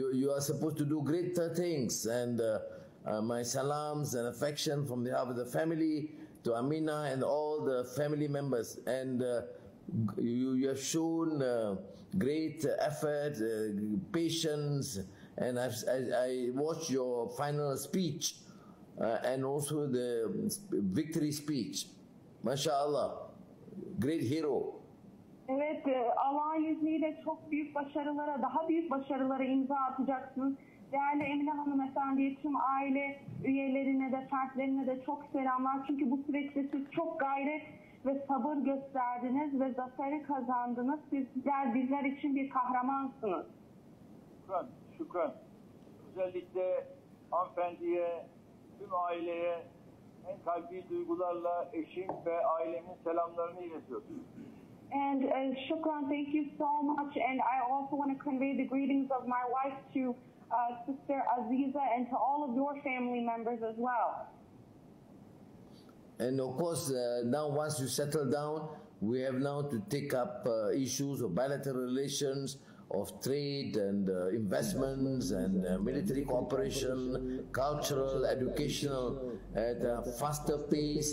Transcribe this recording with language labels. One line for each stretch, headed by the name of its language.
English: you are supposed to do greater things. And my salams and affection from the behalf of the family to Amina and all the family members. And you have shown great effort, patience, and I watched your final speech and also the victory speech. MashaAllah, great hero.
Turkish: Evet, Allah'ın izniyle çok büyük başarılara, daha büyük başarılara imza atacaksınız. Değerli Emine Hanımefendi'ye, tüm aile üyelerine de, fertlerine de çok selamlar. Çünkü bu süreçte siz çok gayret ve sabır gösterdiniz ve zaferi kazandınız. Sizler bizler için bir kahramansınız. şükran. Özellikle hanımefendiye, tüm aileye en kalbi duygularla eşim ve ailemin selamlarını iletiyorum.
English: And Shukran, thank you so much. And I also want to convey the greetings of my wife to Sister Aziza and to all of your family members as well. And of course, now once you settle down, we have now to take up issues of bilateral relations, of trade and investments and military cooperation, cultural, educational at a faster pace.